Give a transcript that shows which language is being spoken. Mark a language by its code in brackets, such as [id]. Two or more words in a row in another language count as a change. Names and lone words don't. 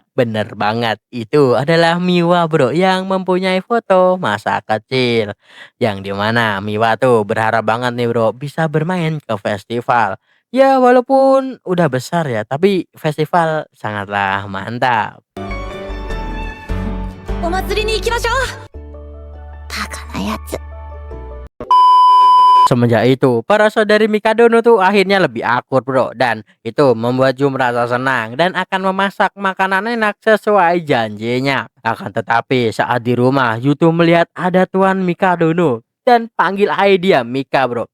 [id] Bener banget, itu adalah Miwa bro yang mempunyai foto masa kecil. Yang dimana Miwa tuh berharap banget nih bro bisa bermain ke festival. Ya walaupun udah besar ya, tapi festival sangatlah mantap. [ja] お祭りに行きましょう。バカなやつ。 [id] Semenjak itu, para saudari Mikadono tuh akhirnya lebih akur bro. Dan itu membuat Yu merasa senang dan akan memasak makanan enak sesuai janjinya. Akan tetapi saat di rumah, Yu tuh melihat ada Tuan Mikadono dan panggil aja dia Mika bro.